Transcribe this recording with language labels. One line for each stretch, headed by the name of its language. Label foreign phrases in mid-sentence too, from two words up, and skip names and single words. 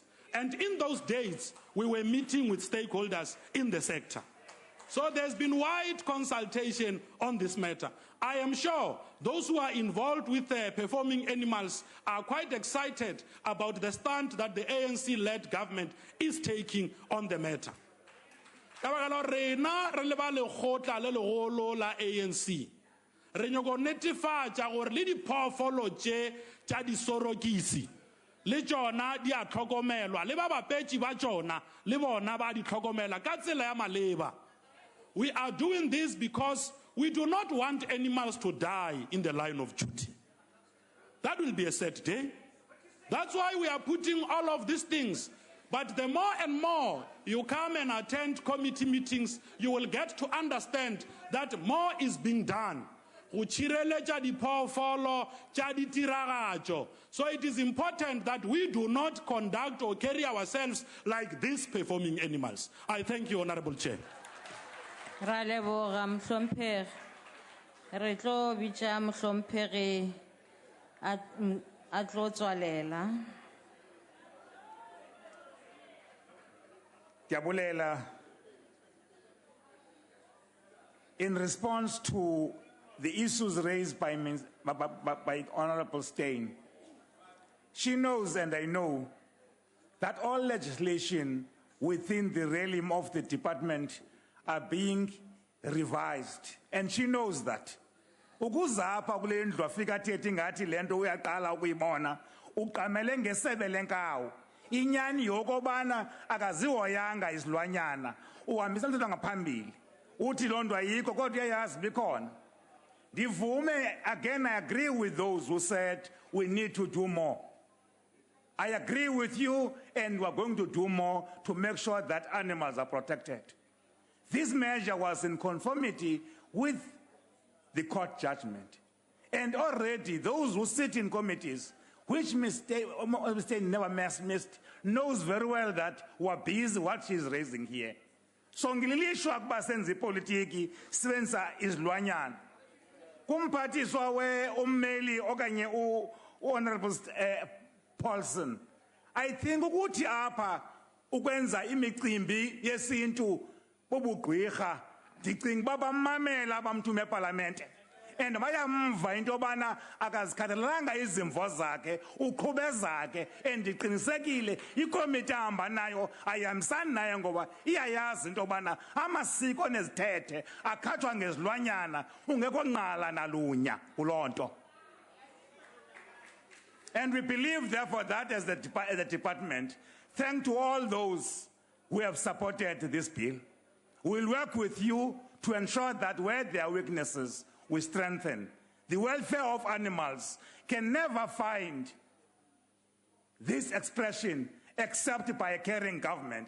English: And in those dates, we were meeting with stakeholders in the sector. So there's been wide consultation on this matter. I am sure those who are involved with performing animals are quite excited about the stand that the ANC-led government is taking on the matter.
Northern Sotho: ANC re nyoko netefatsa gore le diphoofolo tše tša disorokisi le tšona di a tlhokomelwa le ba bapetši ba tšona le bona ba di tlhokomela ka tsela ya maleba.
English: We are doing this because we do not want animals to die in the line of duty. That will be a sad day. That's why we are putting all of these things. But the more and more you come and attend committee meetings, you will get to understand that more is being done. So it is important that we do not conduct or carry ourselves like these performing animals. I thank you, Honorable Chair.
Northern Sotho: Ra leboga mhlomphegi re tlo bitša mhlomphegi a tlo tswalela.
Xhosa: Diabulela,
English: in response to the issues raised by Honorable Steyn, she knows and I know that all legislation within the realm of the department are being revised, and she knows that.
Xhosa: Ukuzapha kule ndlu afika thethi ngathi lento uyaqala ukuyibona uqamele ngesebe lenkawu inyani yokobana akazihoyanga izilwanyana uhambisa umthetho ngaphambili uthi loo nto ayikho kodwa uyayazi bikhona. Ndivume,
English: again, I agree with those who said we need to do more. I agree with you, and we're going to do more to make sure that animals are protected. This measure was in conformity with the court judgment. And already those who sit in committees, which mistake never missed, knows very well that we're busy what she's raising here.
Xhosa: So ngililishwa kuba senza ipolitiki sibenza izilwanyana. Kumphathiswa ummeli okanye Honorable Paulson,
English: I think
Xhosa: ukuthi apha ukwenza imicimbi yesintu bobugqirha ndicinga baba mamela abamthume eParliament and bayamva into yobana akazikhathalelanga izimvo zakhe uqhube zakhe and ndiqinisekile ikomiti ahamba nayo ayihambisani naye ngoba iyayazi into yobana amasiko nezithethe akhatshwa ngezilwanyana ungekho nqala nalunya kuloo nto.
English: And we believe, therefore, that as the department, thanks to all those who have supported this bill, we'll work with you to ensure that where there are weaknesses, we strengthen. The welfare of animals can never find this expression except by a caring government.